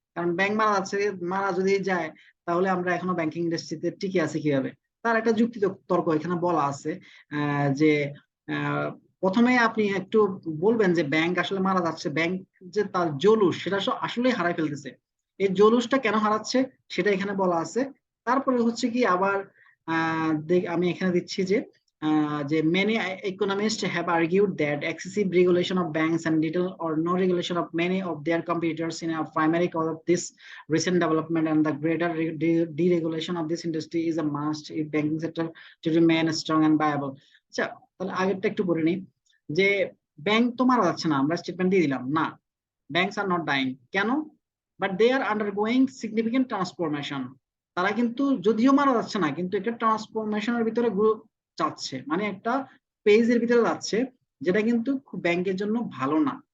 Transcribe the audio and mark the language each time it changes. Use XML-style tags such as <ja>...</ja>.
<bn>কারণ ব্যাংক মারা যাচ্ছে, মারা যদি যায় তাহলে আমরা এখনো ব্যাংকিং ইন্ডাস্ট্রিতে টিকে আছি কিভাবে? তার একটা যুক্তি তর্ক এখানে বলা আছে, যে আহ, প্রথমে আপনি একটু বলবেন যে ব্যাংক আসলে মারা যাচ্ছে, ব্যাংক যে তার জলুস সেটা আসলে হারাই ফেলতেছে। এই জলুসটা কেন হারাচ্ছে সেটা এখানে বলা আছে। তারপরে হচ্ছে কি আবার আমি এখানে দিচ্ছি যে</bn> <en>many economists have argued that excessive regulation of banks and little or no regulation of many of their competitors in a primary cause of this recent development, and the greater deregulation of this industry is a must if banking sector to remain strong and viable.</en> <bn>আচ্ছা, তাহলে আগেরটা একটু পড়ে নিই, যে bank তো মারা যাচ্ছে না, আমরা স্টেটমেন্ট দিয়ে দিলাম না,</bn> <en>Banks are not dying.</en> <bn>কেন?</bn> <en>But they are undergoing significant transformation.</en> <bn>তারা কিন্তু যদিও মারা যাচ্ছে না, কিন্তু একটা ট্রান্সফরমেশনের ভিতরে যাচ্ছে, মানে একটা পেজের ভিতরে যাচ্ছে, যেটা কিন্তু ব্যাংকের জন্য ভালো না।</bn>